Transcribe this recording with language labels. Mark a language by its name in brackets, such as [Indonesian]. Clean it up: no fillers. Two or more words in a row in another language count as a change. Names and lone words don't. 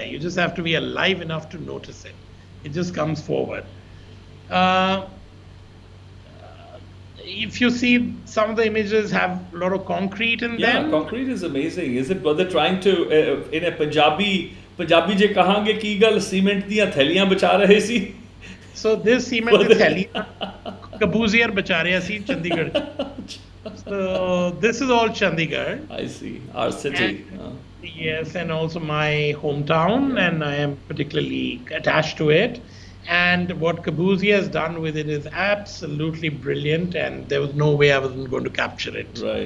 [English] You just have to be alive enough to notice it. It just comes forward. If you see, some of the images have a lot of concrete in them. Yeah, concrete is amazing. Is it what they're trying to, in a Punjabi [Punjabi] ਜੇ ਕਹਾਂਗੇ ਕਿ ਗੱਲ ਸੀਮਿੰਟ ਦੀਆਂ ਥੈਲੀਆਂ ਬਚਾ ਰਹੇ ਸੀ? [English] So this cement is theliyan Kabuzier [Punjabi] ਬਚਾ ਰਹੇ ਸੀ [English] Chandigarh. So this is all Chandigarh. I see, our city. Yes, and also my hometown, and I am particularly attached to it. And what Kabuzier has done with it is absolutely brilliant, and there was no way I wasn't going to capture it.